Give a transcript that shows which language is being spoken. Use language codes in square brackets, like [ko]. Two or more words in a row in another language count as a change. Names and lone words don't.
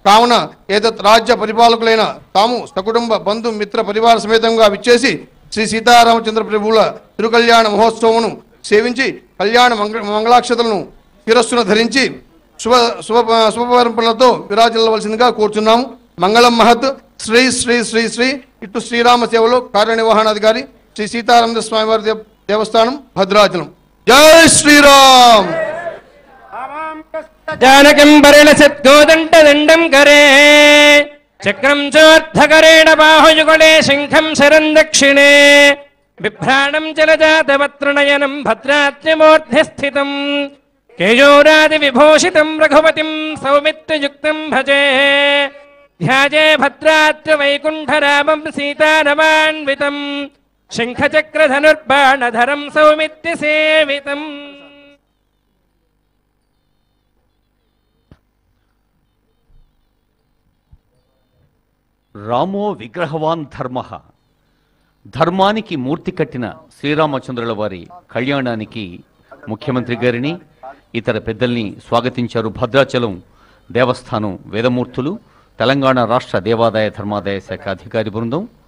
[te] కావున ఏతత్ రాజ్య పరిపాలకులైన తాము సకుటుంబ బంధు మిత్ర పరివార సమేతంగా విచ్చేసి శ్రీ సీతారామచంద్ర ప్రభువుల తిరుకల్యాణ మహోత్సవమును సేవించి కళ్యాణ మంగళాక్షతలను శిరస్సును ధరించి శుభపరంపరలతో విరాజిల్లవలసిందిగా కోరుచున్నాము. మంగళం మహత్. శ్రీ శ్రీ శ్రీ శ్రీ ఇటు శ్రీరామ సేవలో కార్యనిర్వహణాధికారి శ్రీ సీతారామ స్వామివారి దేవస్థానం భద్రాచలం. జై శ్రీరామ్. [sa] जानकं परिणसद्गोदण्डदण्डं करे चक्रं चोर्धकरेण बाहुयुगले शङ्खं शरं दक्षिणे बिभ्राणं जलजातवत्रणयनं भद्राद्रिमूर्ध्नि स्थितं केयोरादिविभूषितं रघुपतिं सौमित्रयुक्तं भजे ध्याजे भद्राद्रिवैकुण्ठरामं सीतारमान्वितं शङ्खचक्रधनुर्बाणधरं सौमित्यसेवितम्. రామో విగ్రహవాన్ ధర్మ, [te] ధర్మానికి మూర్తి కట్టిన శ్రీరామచంద్రుల వారి కళ్యాణానికి ముఖ్యమంత్రి గారిని ఇతర పెద్దల్ని స్వాగతించారు భద్రాచలం దేవస్థానం వేదమూర్తులు, తెలంగాణ రాష్ట్ర దేవాదాయ ధర్మాదాయ శాఖ అధికారి బృందం.